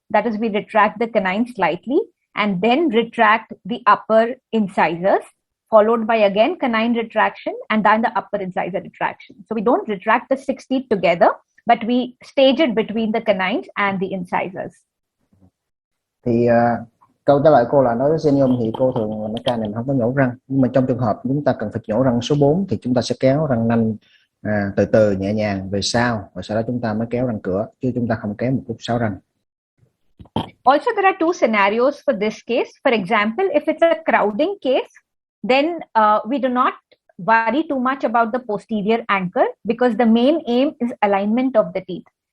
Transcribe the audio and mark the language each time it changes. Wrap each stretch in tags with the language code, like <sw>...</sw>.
<en>That is, we retract the canine slightly and then retract the upper incisors, followed by again canine retraction and then the upper incisor retraction. So we don't retract the 6 teeth together, but we stage it between the canines and the incisors.</en> <vi>Thì câu trả lời cô là nói với Zenyum thì cô thường mấy ca này không có nhổ răng, nhưng mà trong trường hợp chúng ta cần phải nhổ răng số 4 thì chúng ta sẽ kéo răng nanh từ từ nhẹ nhàng về sau, và sau đó chúng ta mới kéo răng cửa, chứ chúng ta không kéo một cúc 6 răng.</vi> <en>Also, there are two scenarios for this case. For example, if it's a crowding case, then we do not worry too much about the posterior anchor because the main aim is alignment of the teeth.</en>